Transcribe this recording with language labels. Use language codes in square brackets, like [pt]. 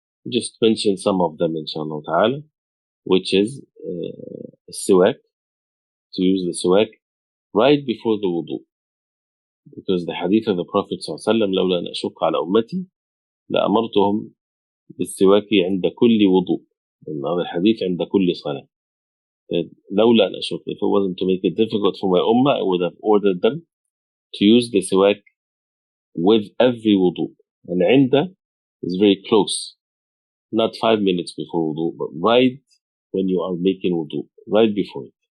[en] Just mention some of them inshallah ta'ala, which is siwak, to use the siwak right before the wudu, because the hadith of the Prophet ﷺ, [ar] لولا أن أشق على أمتي لأمرتهم بالسواك عند كل وضوء. [en] Another hadith [ar] عند كل صلاة. لولا أن أشق, [en] if it wasn't to make it difficult for my ummah, I would have ordered them to use the siwak with every wudu. And عند is very close, not 5 minutes before wudu, but right when you are making wudu, right before it.